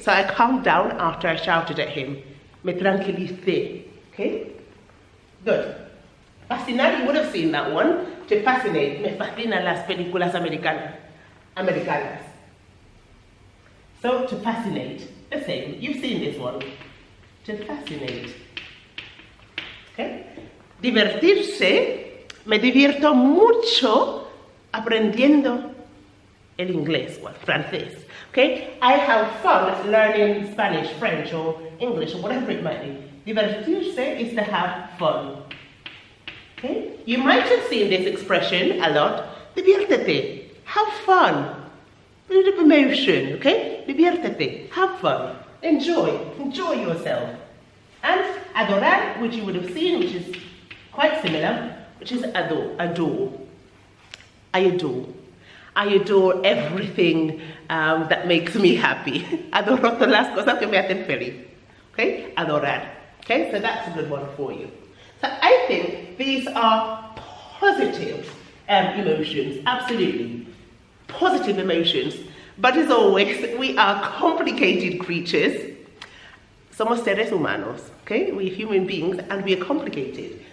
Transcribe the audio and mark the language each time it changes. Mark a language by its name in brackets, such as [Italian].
[English] So I calmed down after I shouted at him. [Spanish] Me tranquilicé. [English] Okay? Good. Fascinar, you would have seen that one. To fascinate. [Spanish] Me fascinan las películas americanas. [English] So to fascinate. The same. You've seen this one. To fascinate. Okay. [Spanish] Divertirse, me divierto mucho aprendiendo el inglés, o el francés. [English] Okay, I have fun learning Spanish, French, or English, or whatever it might be. Divertirse is to have fun. Okay, you might have seen this expression a lot. Diviértete, have fun. A bit of emotion. Okay, diviértete, have fun, enjoy yourself. And adorar, which you would have seen, which is quite similar, which is adore. I adore everything that makes me happy. [Spanish] Adoro todas las cosas que me hacen feliz. [English] Okay, adorar. Okay, so that's a good one for you. So I think these are positive emotions, absolutely. Positive emotions. But as always, we are complicated creatures. [Spanish] Somos seres humanos, [English] okay? We're human beings and we are complicated.